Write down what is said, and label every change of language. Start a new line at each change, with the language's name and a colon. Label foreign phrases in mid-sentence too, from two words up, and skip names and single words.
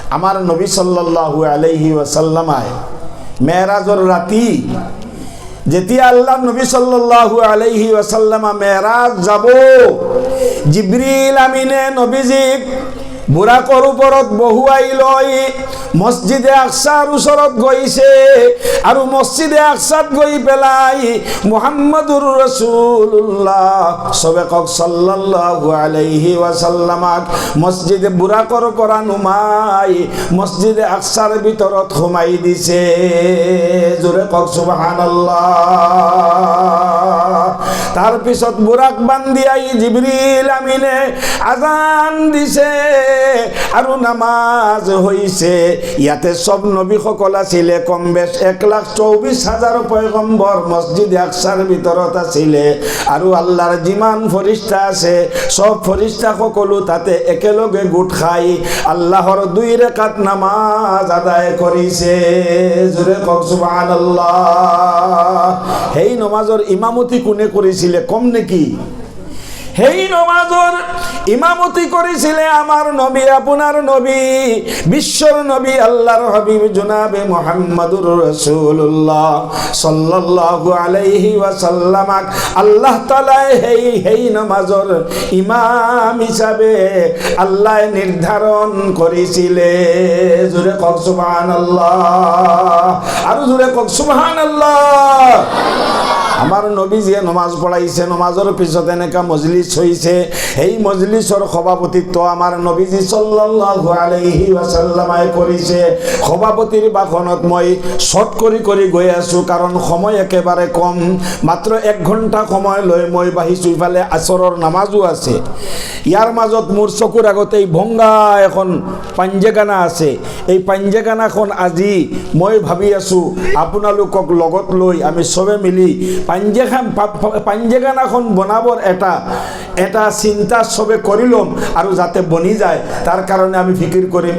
Assamese: আমার নবী
Arabic: صلى الله عليه وسلم
Assamese: মেরাজর রাতি যেতিয়া আল্লাহ নবী সাল্লাল্লাহু
Arabic: عليه وسلم
Assamese: মেরাজ যাব, জিবরিল আমিনে নবীজিক বুরাকৰ ওপৰত বহুৱাই লৈ মসজিদে আকসাৰ ওচৰত গৈছে আৰু মসজিদে আকসাত গৈ পেলাই
Arabic: محمد رسول الله
Assamese: সবেকক
Arabic: صلى الله عليه وسلم
Assamese: মসজিদে বুরাকৰ পৰা নুমাই মসজিদে আকসাৰ ভিতৰত সোমাই দিছে। জোৰে কক সুবহানাল্লাহ। তার পিছত বুরাক বান্ধি আই জিবরিল আমিনে আজান দিছে আৰু নামাজ হইছে। ইয়াতে সব নবী সকল আছিলে, কম বেশ 1,24,000 পয়গম্বর মসজিদে আকসার ভিতৰত আছিলে আৰু আল্লাহর যিমান ফৰিস্তা আছে সব ফৰিস্তা সকলো তাতে একেলগে গোট খাই আল্লাহর 2 রাকাত নামাজ আদায় কৰিছে। জোৰে কক সুবহানাল্লাহ। সেই নামাজৰ ইমামতি কোনে কৰিছিলে কম নেকি? সেই নামাজৰ ইমামতি কৰিছিলে আমাৰ নবী, আপোনাৰ নবী, বিশ্বর নবী, আল্লাহর হাবিব জনাবে
Arabic: محمد رسول الله صلى الله عليه وسلم
Assamese: আল্লাহ তাআলা সেই নামাজৰ ইমাম হিসাবে আল্লাহ নির্ধারণ করেছিলে। জোরে কক সুবহানাল্লাহ। আর জোরে কক সুবহানাল্লাহ। আমার নবী যে নমাজ পড়াইছে, নমাজের পিছত এনেকা মজলিস হয়েছে, এই মজলিসের সভাপতিত্ব আমার নবীজি
Arabic: صلى الله عليه وسلم
Assamese: করিছে। সভাপতির বাখনত মই শর্ট কৰি গৈ আছো, কারণ সময় একেবারে কম, মাত্র 1 ঘণ্টা সময় লৈ মই বাহিছো। ইফালে আসৰৰ নামাজও আছে। ইয়ার মাজত মোর চকুর আগতে ভঙ্গা এখন পাঞ্জেগানা আছে। এই পাঞ্জেগানাখন আজি মই ভাবি আছো আপোনালোকক লগত লৈ আমি সবে মিলি পাঞ্জেগানাখন বনাবৰ এটা চিন্তা সবে কৰি লম আৰু যাতে বনি যায় তাৰ কাৰণে আমি ফিকিৰ কৰিম।